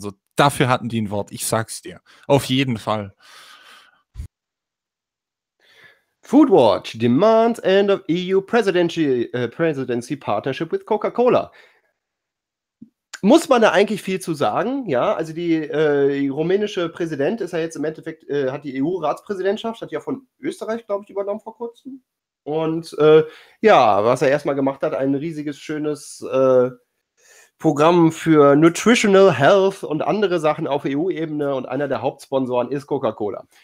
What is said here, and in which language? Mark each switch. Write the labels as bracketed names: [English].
[German] So, dafür hatten die ein Wort, ich sag's dir. Auf jeden Fall. [English] Foodwatch demands end of EU presidency partnership with Coca-Cola. [German] Muss man da eigentlich viel zu sagen? Ja, also die rumänische Präsident ist ja jetzt im Endeffekt, hat die EU-Ratspräsidentschaft, hat ja von Österreich, glaube ich, übernommen vor kurzem. Und was er erstmal gemacht hat, ein riesiges, schönes Programm für Nutritional Health und andere Sachen auf EU-Ebene, und einer der Hauptsponsoren ist Coca-Cola.